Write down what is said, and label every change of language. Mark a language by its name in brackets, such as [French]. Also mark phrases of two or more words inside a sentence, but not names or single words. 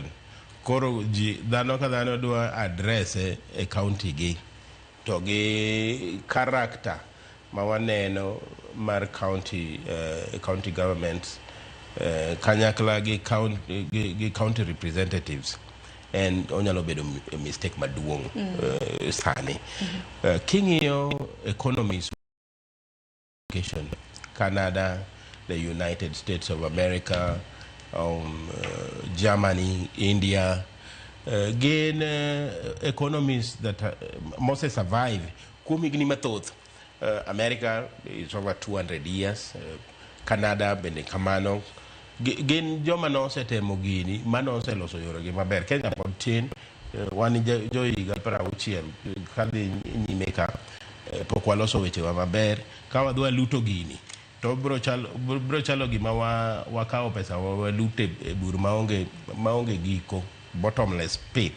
[Luo (Kenya and Tanzania)] koro dhano ka dhano dwa address e county gi to gi character ma waneno mar county [English] county governments [Luo (Kenya and Tanzania)] kanyakla gi [English] county representatives and [Luo (Kenya and Tanzania)] onyalo bedo mistake maduong' sani king'iyo economies [English] Canada, the United States of America, Germany, India gain economies that mostly survive [Luo (Kenya and Tanzania)] kumigni mathoth. [English] America is over 200 years, [Luo (Kenya and Tanzania)] Canada bende kamano gin joma nosetemo gini manose loso yore gi maber. Kenya pod tin wani jo higa 60 kadhi nyime ka pok waloso weche wa maber ka wadwa luto gini to bro chalo gima wakao pesa walute e bur maonge giko, [English] bottomless pit.